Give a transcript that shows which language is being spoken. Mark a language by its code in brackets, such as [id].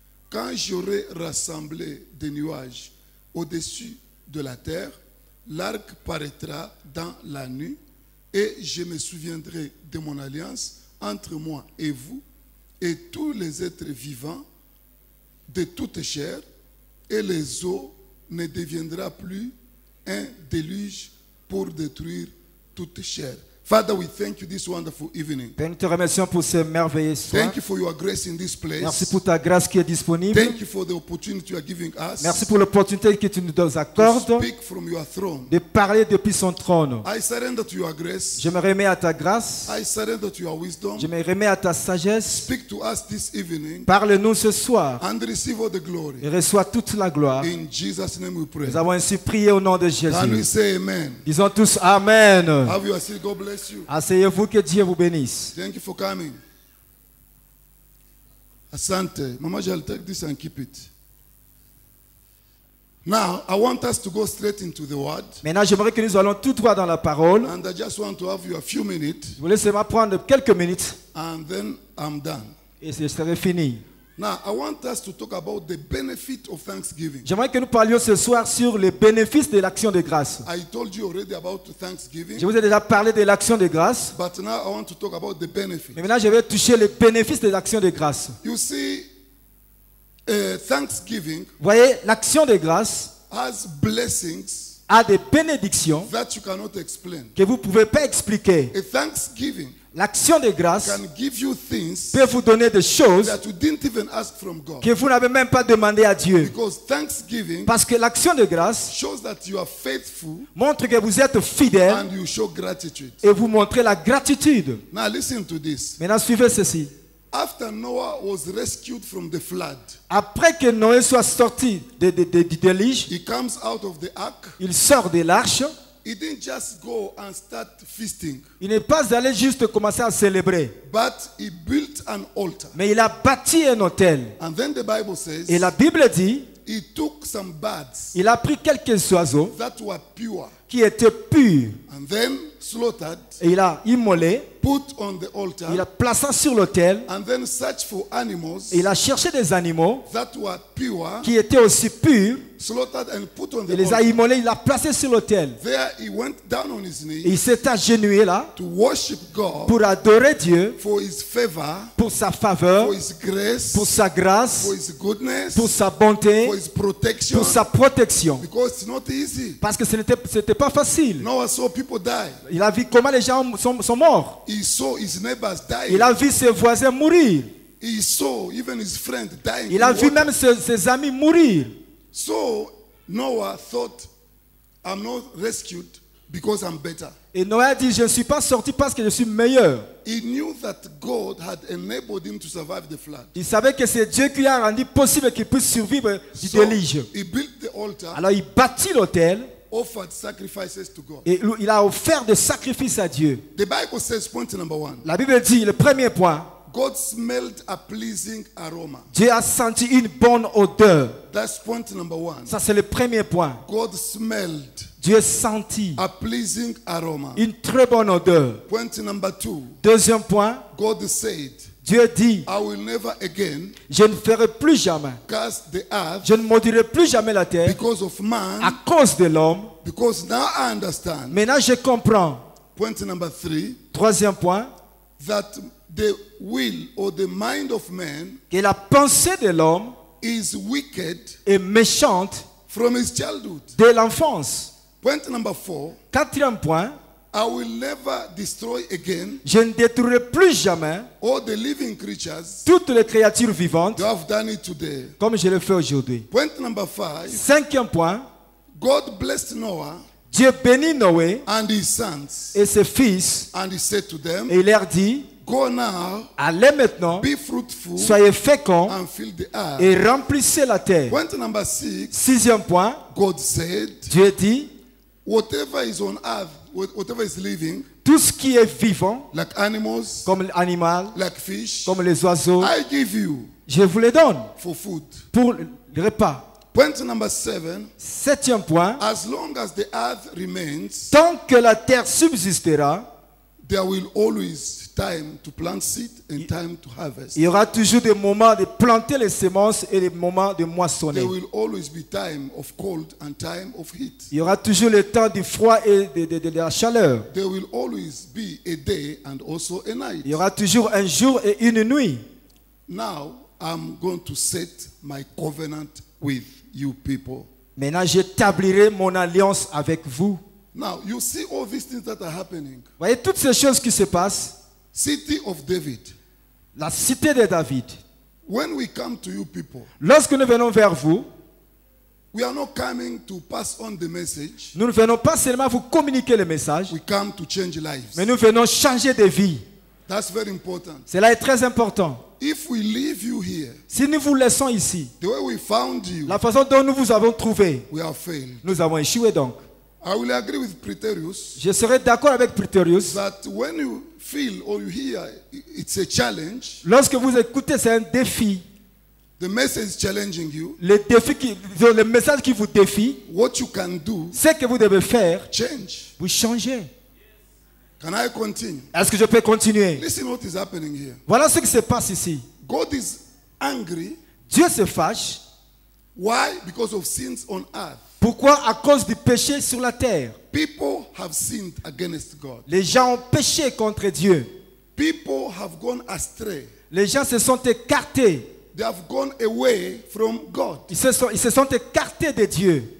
[fr] Quand j'aurai rassemblé des nuages au-dessus de la terre, l'arc paraîtra dans la nuit, et je me souviendrai de mon alliance entre moi et vous, et tous les êtres vivants de toute chair, et les eaux ne deviendra plus un déluge pour détruire toute chair. [en] Father, we thank you this wonderful evening. [fr] Père, nous te remercions pour ce merveilleux soir. [en] Thank you for your grace in this place. [fr] Merci pour ta grâce qui est disponible. [en] Thank you for the opportunity you are giving us. [fr] Merci pour l'opportunité que tu nous accordes [en] to speak from your throne. [fr] de parler depuis son trône. [en] I surrender to your grace. [fr] Je me remets à ta grâce. [en] I surrender to your wisdom. [fr] Je me remets à ta sagesse. [en] Speak to us this evening. [fr] Parle-nous ce soir [en] And receive all the glory. [fr] et reçois toute la gloire. [en] In Jesus' name we pray. [fr] Nous avons ainsi prié au nom de [en] Can we [fr] Jésus. [en] say amen? [fr] Disons tous Amen. [en] Have you seat? God bless you. [fr] Asseyez-vous, que Dieu vous bénisse. [en] Thank you for coming. [sw] Asante. [en] Mama, I'll take this and keep it. Now, I want us to go straight into the word. [fr] Maintenant, j'aimerais que nous allons tout droit dans la parole. [en] And I just want to have you a few minutes. [fr] Je vous laisse seulement prendre quelques minutes [en] And then I'm done. [fr] et je serai fini. [en] Now, I want us to talk about the benefit of thanksgiving. [fr] J'aimerais que nous parlions ce soir sur les bénéfices de l'action de grâce. [en] I told you already about thanksgiving. [fr] Je vous ai déjà parlé de l'action de grâce. [en] But now I want to talk about the benefit. [fr] Mais maintenant, je vais toucher les bénéfices de l'action de grâce. [en] You see, thanksgiving [fr] Vous voyez, l'action de grâce [en] has blessings [fr] a des bénédictions [en] that you cannot explain. [fr] que vous ne pouvez pas expliquer. [en] A thanksgiving [fr] L'action de grâce [en] can give you things [fr] peut vous donner des choses [en] that you didn't even ask from God. [fr] que vous n'avez même pas demandé à Dieu. [en] Because thanksgiving [fr] Parce que l'action de grâce [en] shows that you are faithful [fr] montre que vous êtes fidèle [en] and you show gratitude. [fr] et vous montrez la gratitude. [en] Now listen to this. [fr] Maintenant, suivez ceci. [en] After Noah was rescued from the flood, [fr] Après que Noé soit sorti du déluge, [en] he comes out of the ark. [fr] il sort de l'arche. [en] He didn't just go and start feasting, [fr] Il n'est pas allé juste commencer à célébrer, [en] but he built an altar. [fr] mais il a bâti un autel. [en] And then the Bible says [fr] Et la Bible dit, [en] he took some birds [fr] il a pris quelques oiseaux [en] that were pure [fr] qui étaient purs [en] and then slaughtered, [fr] et il a immolé, [en] put on the altar, [fr] il a placé sur l'autel [en] and then searched for animals [fr] et il a cherché des animaux [en] that were pure, [fr] qui étaient aussi purs [en] slaughtered and put on [fr] et [en] the [fr] les a [en] altar. [fr] immolés, il a placé sur l'autel. [en] There he went down on his [fr] Et [en] knees [fr] il s'est agenouillé là [en] to worship God [fr] pour adorer Dieu, [en] for his favor, [fr] pour sa faveur, [en] for his grace, [fr] pour sa grâce, [en] for his goodness, [fr] pour sa bonté, [en] for his protection, [fr] pour sa protection. [en] because it's not easy. [fr] Parce que ce n'était pas facile. [en] Noah saw people die. [fr] Il a vu comment les gens sont morts. [en] He saw his neighbors dying. [fr] Il a vu ses voisins mourir. [en] He saw even his friend dying. [fr] Il a [en] in [fr] vu [en] water. [fr] même ses amis mourir. [en] So Noah thought, I'm not rescued because I'm better. [fr] Et Noé a dit, je ne suis pas sorti parce que je suis meilleur. [en] He knew that God had enabled him to survive the flood. [fr] Il savait que c'est Dieu qui lui a rendu possible qu'il puisse survivre du [en] So [fr] déluge. [en] he built the altar, [fr] Alors il bâtit l'autel [en] offered sacrifices to God. [fr] et il a offert des sacrifices à Dieu. [en] The Bible says, point number one, [fr] La Bible dit, le premier point, [en] God smelled a pleasing aroma. [fr] Dieu a senti une bonne odeur. [en] That's point number one. [fr] Ça c'est le premier point. [en] God smelled [fr] Dieu sentit [en] a pleasing aroma. [fr] une très bonne odeur. [en] Point number two, [fr] Deuxième point, [en] God said, [fr] Dieu dit, [en] I will never again [fr] je ne ferai plus jamais, [en] curse the earth [fr] je ne maudirai plus jamais la terre [en] because of man, [fr] à cause de l'homme. [en] because now I understand. [fr] Maintenant je comprends. [en] Point number three, [fr] Troisième point, [en] that the will or the mind of man [fr] que la pensée de l'homme [en] is wicked [fr] est méchante [en] from his childhood. [fr] dès l'enfance. [en] Point number 4, [fr] Quatrième point, [en] I will never destroy again [fr] je ne détruirai plus jamais [en] all the living creatures. [fr] toutes les créatures vivantes [en] You have done it today. [fr] comme je le fais aujourd'hui. [en] Point number 5, [fr] Cinquième point, [en] God blessed Noah [fr] Dieu bénit Noé [en] and his sons, [fr] et ses fils [en] and he said to them, [fr] et il leur dit, [en] go now, [fr] allez maintenant, [en] be fruitful, [fr] soyez féconds [en] and fill the earth. [fr] et remplissez la terre. [en] Point number 6, [fr] Sixième point, [en] God said, [fr] Dieu dit, [en] whatever is on earth, whatever is living, [fr] tout ce qui est vivant, [en] like animals, [fr] comme l'animal, [en] like fish, [fr] comme les oiseaux, [en] I give you [fr] je vous les donne [en] for food. [fr] pour le repas. [en] Point number 7, [fr] Septième point, [en] as long as the earth remains, [fr] tant que la terre subsistera, [en] there will always time to plant seed and time to harvest. [fr] il y aura toujours des moments de planter les semences et des moments de moissonner. [en] There will always be time of cold and time of heat. [fr] Il y aura toujours le temps du froid et de la chaleur. [en] There will always be a day and also a night. [fr] Il y aura toujours un jour et une nuit. [en] Now, I'm going to set my covenant with you people. [fr] Maintenant, j'établirai mon alliance avec vous. [en] Now, you see all these things that are happening. [fr] Voyez toutes ces choses qui se passent. [en] City of David. [fr] La cité de David. [en] When we come to you people, [fr] Lorsque nous venons vers vous, [en] we are not coming to pass on the message. [fr] nous ne venons pas seulement vous communiquer le message, [en] We come to change lives. [fr] mais nous venons changer de vie. [en] That's very important. [fr] Cela est très important. [en] If we leave you here, [fr] Si nous vous laissons ici, [en] the way we found you, [fr] la façon dont nous vous avons trouvé, [en] we have failed. [fr] nous avons échoué donc. [en] I will agree with Preterius [fr] Je serai d'accord avec Pretorius. [en] that when you feel or you hear it's a challenge, [fr] Lorsque vous écoutez, c'est un défi. [en] the message is challenging you, [fr] Le message qui vous défie, [en] what you can do, [fr] ce que vous devez faire, [en] change. [fr] vous changez. [en] Can I continue? [fr] Est-ce que je peux continuer? [en] Listen what is happening here. [fr] Voilà ce qui se passe ici. [en] God is angry. [fr] Dieu se fâche. [en] Why? Because of sins on earth. [fr] Pourquoi? À cause du péché sur la terre. [en] People have sinned against God. [fr] Les gens ont péché contre Dieu. [en] People have gone astray. [fr] Les gens se sont écartés. [en] They have gone away from God. [fr] Ils se sont écartés de Dieu.